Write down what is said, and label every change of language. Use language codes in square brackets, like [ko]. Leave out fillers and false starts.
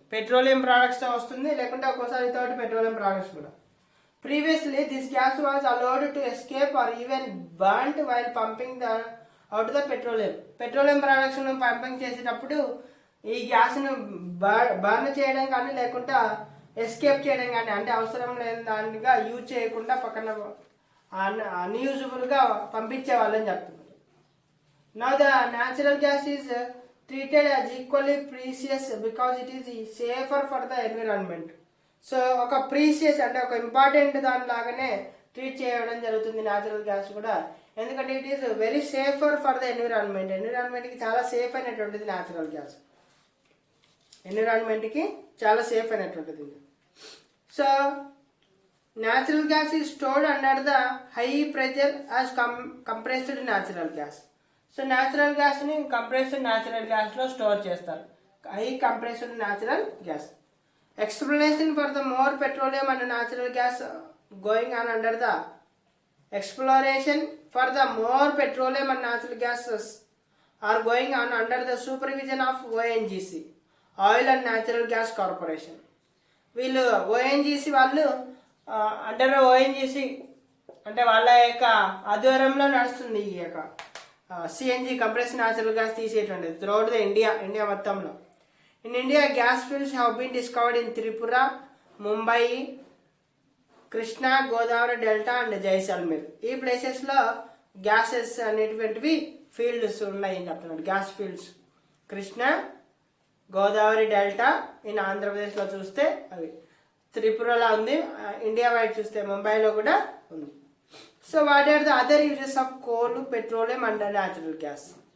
[te] Petroleum ప్రోడక్ట్స్తో వస్తుంది, లేకుంటే ఒక్కొక్కసారి [en] without petroleum products [te] కూడా. [en] Previously, this gas was allowed to escape or even burnt while pumping out the petroleum. [te] Petroleum ప్రొడక్ట్స్ను pumping చేసేటప్పుడు ఈ గ్యాస్ను burn చేయడం కానీ లేకుంటే ఎస్కేప్ చేయడం కానీ, అంటే అవసరం లేని దానిగా యూజ్ చేయకుండా పక్కన అన్యూజబుల్గా పంపించే వాళ్ళని చెప్తున్నారు. [en] Now the natural gas is treated as equally precious because it is safer for the environment. [te] So ఒక ప్రీషియస్ అంటే ఒక ఇంపార్టెంట్ దానిలాగానే ట్రీట్ చేయడం జరుగుతుంది న్యాచురల్ గ్యాస్ కూడా, ఎందుకంటే [en] It is very safer for the environment. [te] ఎన్విరాన్మెంట్కి చాలా సేఫ్ అయినటువంటిది న్యాచురల్ గ్యాస్, ఎన్విరాన్మెంట్కి చాలా safe అయినటువంటిది. [en] So natural gas is stored under the high pressure as compressed natural gas. [te] So natural గ్యాస్ని compressed natural గ్యాస్లో store చేస్తారు, high compressed natural gas. [en] Explanation for the more petroleum and natural gas going on under the exploration for the more petroleum and natural gases are going on under the supervision of ONGC, Oil and Natural Gas Corporation. [te] వీళ్ళు ONGC వాళ్ళు under ONGC అంటే వాళ్ళ యొక్క ఆధ్వర్యంలో నడుస్తుంది ఈ యొక్క CNG compressed natural gas తీసేటువంటిది [en] throughout the India [te] మొత్తంలో. [en] In India, gas fields have been discovered in Tripura, Mumbai, Krishna, Godavari Delta and Jaisalmer. [te] ఈ ప్లేసెస్లో గ్యాసెస్ అనేటువంటివి ఫీల్డ్స్ ఉన్నాయని చెప్తున్నాడు. Gas fields Krishna, Godavari delta in ఆంధ్రప్రదేశ్లో చూస్తే అవి, త్రిపురలో ఉంది, ఇండియా వైడ్ చూస్తే ముంబైలో కూడా ఉంది. [en] So what are the other uses of coal, petroleum and natural gas?